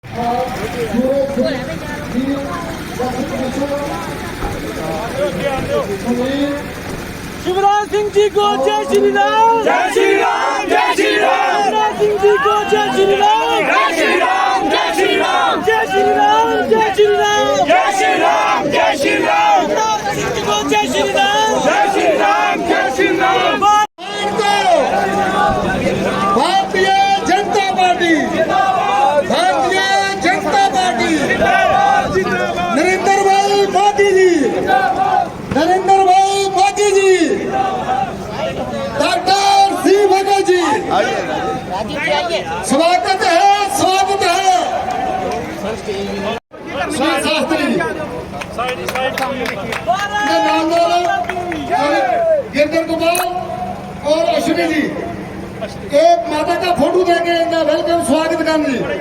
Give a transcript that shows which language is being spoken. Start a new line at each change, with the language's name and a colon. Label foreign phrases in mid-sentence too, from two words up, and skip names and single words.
Hindi: शिवराज सिंह जी को जय श्री राम, जय श्री राम, जय श्री राम। शिवराज सिंह जी को जय श्री राम, जय श्री राम, जय श्री राम। जय श्री राम, जय श्री राम, जय श्री राम, जय श्री राम। शिवराज सिंह जी को जय श्री राम, जय श्री राम, जय श्री राम। भारतीय जनता पार्टी, भारतीय जनता पार्टी, नरेंद्र भाई मोदी जी, नरेंद्र भाई मोदी जी, डॉक्टर सी भगत जी, स्वागत है, स्वागत है। शास्त्री नाम गिरधर कुमार और अश्विनी जी, एक माता का फोटो देंगे, इनका वेलकम स्वागत करने।